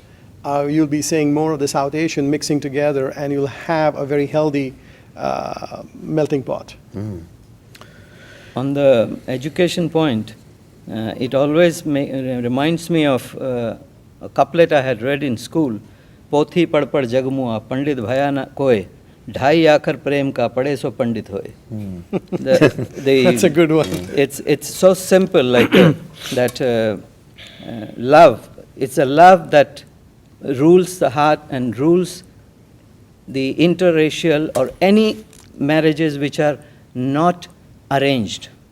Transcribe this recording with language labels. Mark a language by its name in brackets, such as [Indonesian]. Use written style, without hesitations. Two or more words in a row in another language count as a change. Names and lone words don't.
[English] You'll be seeing more of the South Asian mixing together, and you'll have a very healthy melting pot. On the education point, it always reminds me of a couplet I had read in school. [Hindi] पोथी पढ़ पढ़ जग मुआ, पंडित भया न कोए, ढाई आखर प्रेम का पढ़े सो पंडित होए. [English] That's a good one. It's so simple, like that love. It's a love that rules the heart and rules the interracial or any marriages which are not arranged.